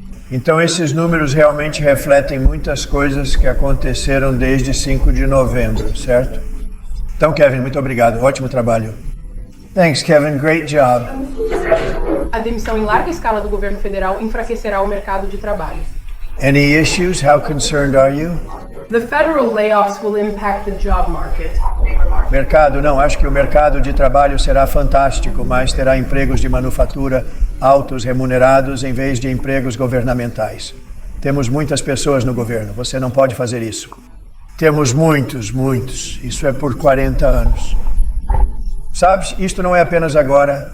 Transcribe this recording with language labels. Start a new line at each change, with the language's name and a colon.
Portuguese: Então, esses números realmente refletem muitas coisas que aconteceram desde 5 de novembro, certo? Então, Kevin, muito obrigado. Ótimo trabalho.
English: Thanks, Kevin. Great job.
Portuguese: A demissão em larga escala do governo federal enfraquecerá o mercado de trabalho.
English: Any issues? How concerned are you? The federal layoffs will impact the job market.
Portuguese: Mercado, não. Acho que o mercado de trabalho será fantástico, mas terá empregos de manufatura altos, remunerados, em vez de empregos governamentais. Temos muitas pessoas no governo. Você não pode fazer isso. Temos muitos. Isso é por 40 anos. Sabes, isto não é apenas agora.